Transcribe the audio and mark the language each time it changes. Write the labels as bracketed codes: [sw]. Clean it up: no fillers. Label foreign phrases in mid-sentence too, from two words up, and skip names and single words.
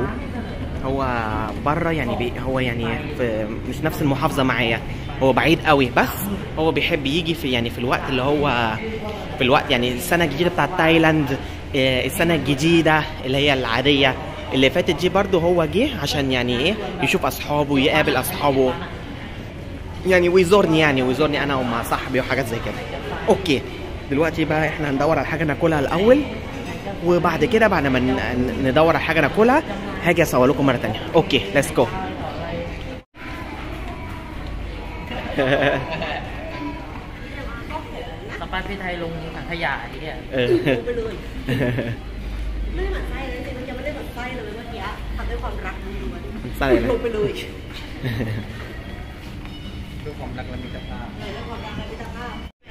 [ar] هو بره يعني هو يعني في مش نفس المحافظه معايا، هو بعيد قوي، بس هو بيحب يجي في يعني في الوقت اللي هو في الوقت يعني السنه الجديده بتاعت تايلاند، السنه الجديده اللي هي العاديه اللي فاتت دي برضه هو جه عشان يعني ايه يشوف اصحابه ويقابل اصحابه يعني ويزورني انا ومع صاحبي وحاجات زي كده. اوكي دلوقتي بقى احنا هندور على حاجه ناكلها الاول، وبعد كده بعد ما ندور على حاجه ناكلها هاجي اصور لكم مره ثانيه. [en] okay let's go. [th] สปาพี่ไทยลงถังขยะนี่เนี่ยไปเลยไม่เหมือนไส้เลยจริงๆมันยังไม่ได้เหมือนไส้เลยเมื่อกี้ทำด้วยความรักล้วนๆไส้ลงไปเลยด้วยความรักและมิตรภาพด้วยความรักและมิตรภาพ